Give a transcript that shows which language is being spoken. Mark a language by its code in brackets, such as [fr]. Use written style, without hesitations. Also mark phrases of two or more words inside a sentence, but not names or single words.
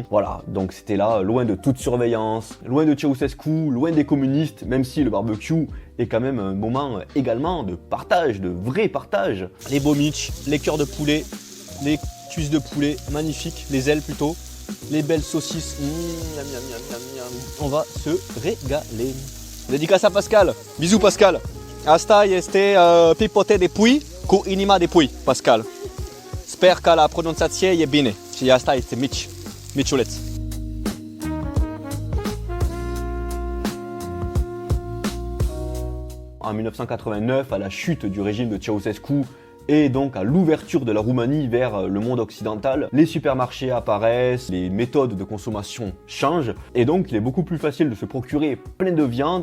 [fr] Voilà, donc c'était là, loin de toute surveillance, loin de Ceausescu, loin des communistes, même si le barbecue est quand même un moment également de partage, de vrai partage. Les beaux mici, les cœurs de poulet, les cuisses de poulet magnifiques, les ailes plutôt, les belles saucisses, miam, miam, miam, miam, miam. On va se régaler. Dédicace à Pascal. Bisous Pascal. [ro] Asta este pipote de pui cu inima de pui, Pascal. Sper că la pronunțație e bine. Și asta este mici, miciuleț. [fr] En 1989, à la chute du régime de Ceausescu, Et donc à l'ouverture de la Roumanie vers le monde occidental, les supermarchés apparaissent, les méthodes de consommation changent, et donc il est beaucoup plus facile de se procurer plein de viande.